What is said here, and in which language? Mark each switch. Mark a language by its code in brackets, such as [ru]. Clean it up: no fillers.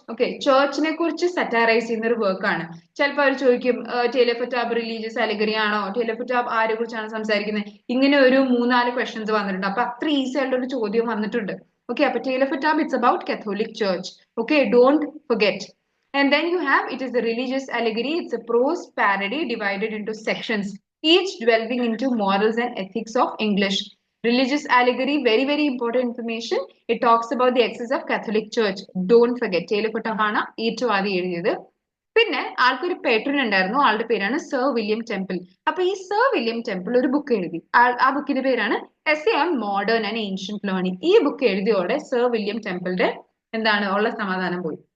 [ml] Okay, ചേർച്ചിനെ കുറിച്ച് സറ്റാറൈസ് ചെയ്യുന്ന ഒരു വർക്കാണ്. ചിലപ്പോൾ അവർ ചോദിക്കും tale of A tab religious allegory ആണോ, ടേൽ ഓഫ് എ ടാബ് ആരെ കുറിച്ചാണ് സംസാരിക്കുന്നത്, ഇങ്ങനെ ഒരു 3-4 ക്വസ്റ്റ്യൻസ് വന്നിട്ടുണ്ട്. അപ്പൊ അത്ര ഈസി ആയിട്ടുള്ള ഒരു ചോദ്യം വന്നിട്ടുണ്ട്. ഓക്കെ, അപ്പൊ tale of A tab [en] It's about Catholic church. Okay, don't forget. And then you have, it is a religious allegory. It's a prose parody divided into sections, each delving into morals and ethics of English. Religious allegory, very, very important information. It talks about the excess of Catholic Church. Don't forget. [ml] ചേലക്കുട്ടമാണ് ഏറ്റവും ആദ്യം എഴുതിയത്. പിന്നെ ആൾക്കൊരു patron ഉണ്ടായിരുന്നു. ആളുടെ പേരാണ് sir William temple. അപ്പൊ ഈ സർ വില്യം ടെമ്പിൾ ഒരു ബുക്ക് എഴുതി. ആ ബുക്കിന്റെ പേരാണ് essay on modern and ancient learning. ഈ ബുക്ക് എഴുതിയോടെ സർ വില്യം ടെമ്പിളിന്റെ എന്താണ് ഉള്ള സമാധാനം പോയി.